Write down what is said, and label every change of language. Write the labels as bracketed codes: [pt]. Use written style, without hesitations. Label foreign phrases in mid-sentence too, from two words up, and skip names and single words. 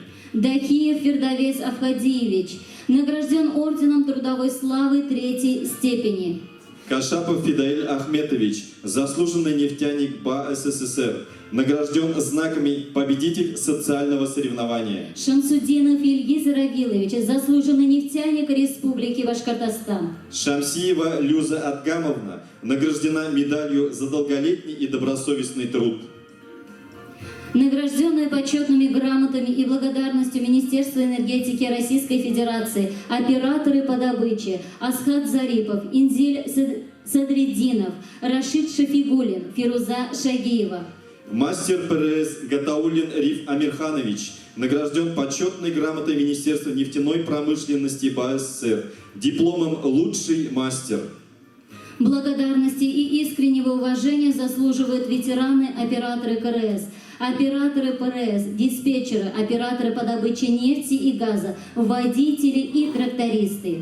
[ru] Дахиев Фердовес Авхадиевич награжден орденом Трудовой славы 3-й степени. Кашапов Фидаиль Ахметович, заслуженный нефтяник БА СССР, награжден знаками «Победитель социального соревнования». Шамсудинов Ильгиз Равилович, заслуженный нефтяник Республики Башкортостан. Шамсиева Люза Адгамовна награждена медалью за долголетний и добросовестный труд. Награжденные почетными грамотами и благодарностью Министерства энергетики Российской Федерации операторы по добыче Асхат Зарипов, Инзиль Садреддинов, Рашид Шафигулин, Фируза Шагиева. Мастер ПРС Гатаулин Риф Амирханович награжден почетной грамотой Министерства нефтяной промышленности БАССР, дипломом «Лучший мастер». Благодарности и искреннего уважения заслуживают ветераны-операторы КРС, операторы ПРС, диспетчеры, операторы по добыче нефти и газа, водители и трактористы.